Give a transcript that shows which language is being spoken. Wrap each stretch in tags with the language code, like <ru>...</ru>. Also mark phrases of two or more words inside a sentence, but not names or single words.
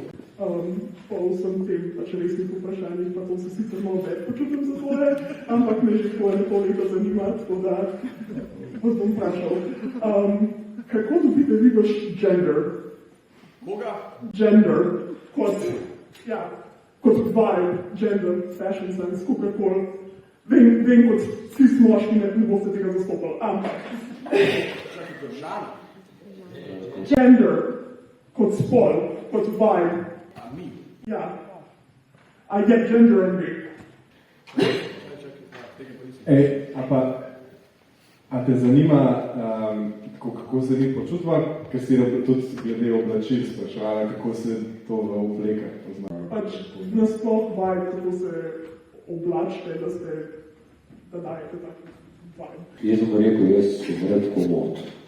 <sl>Po vsem tem pač resnih vprašanjih, pa to se sicer malo več počutim za tvoje, ampak me že tvoje nekoliko zanima, tako da vas bom vprašal. Kako dobite vi vaš gender? Koga? Gender, kot vibe, gender,</sl> <en>fashion sense,</en> <sl>kakorkoli. Vem, kot cis moški ne boste tega zastopali, ampak gender, kot spol, kot vibe. Ja.</sl> <en>I get gender in me.</en> <sl>A te zanima, kako se vi počutva, ker si tudi glede oblačil spraševala, kako se to v oblekah pozna? Pač nasploh vibe, kako se oblačite, da dajete tak vibe. Jaz bom rekel, jaz sem rad komod.</sl>